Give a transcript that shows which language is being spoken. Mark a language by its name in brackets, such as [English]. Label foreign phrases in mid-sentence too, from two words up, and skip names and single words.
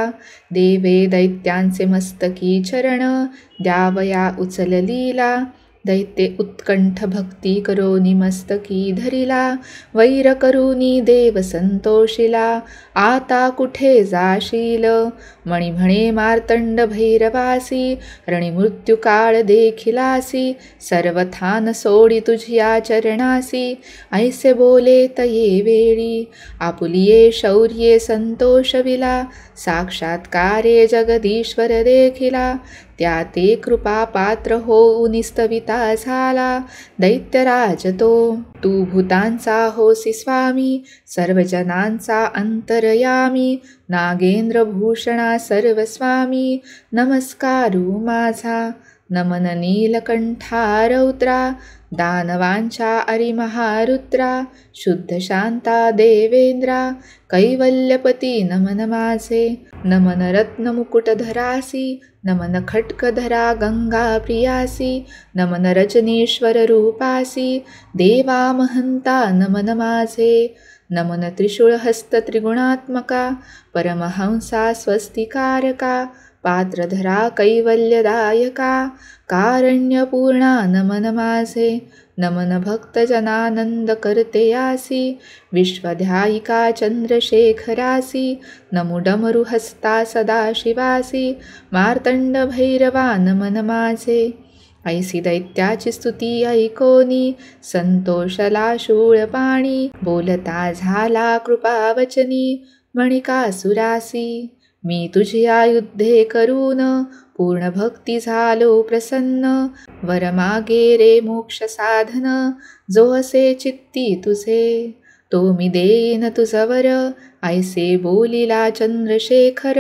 [Marathi] देवे दैत्यांचे मस्तकी चरण द्यावया उचललीला दैत्ये उत्कंठ भक्ती करोनी मस्तकी धरिला, वैर करूनी देव संतोषिला, आता कुठे जाशील. मणी म्हणे मार्तंड भैरवासी, रणी मृत्यू काळ देखिलासी, सर्वथान सोडी तुझिया चरणासी, ऐसे बोले तये वेळी. आपुलिये शौर्ये संतोषविला, साक्षात्कारे जगदीश्वर देखिला, त्या ते कृपा पात्र होऊन निस्तविता झाला दैत्यराज तो. तू भूतांचा होसी स्वामी, सर्वजनांचा अंतरयामी, नागेंद्र भूषणा सर्वस्वामी, नमस्कारू माझा. नमन नीलकंठा रौद्रा, दानवांच्या अरिमहारुद्रा, शुद्ध शांता देवेंद्रा, कैवल्यपती नमन माझे. नमन रत्न मुकुटधरासी, नमन खटकधरा गंगा प्रियासी, नमन रजनीश्वर रूपासी, देवा महंता नमन माझे. नमन त्रिशूळहस्त त्रिगुणात्मका, परमहंसा स्वस्तिकारका, पात्रधरा कैवल्यदायका, कारण्यपूर्णा नमन माझे. नमन भक्तजनानंद करते यासी, विश्वध्यायिका चंद्रशेखरासी, नमो डमरुहस्ता सदाशिवासी, मार्तंड भैरवा नमन माझे. ऐसी दैत्याची स्तुती ऐकोनी, संतोषला शूळपाणी, बोलता झाला कृपावचनी, मणिकासुरासी. मी तुझिया युद्धे करून, पूर्ण भक्ती झालो प्रसन्न, वर मागे रे मोक्ष साधन, जो असे चित्ती तुझे, तो मी देईन तुझवर, ऐसे बोलिला चंद्रशेखर.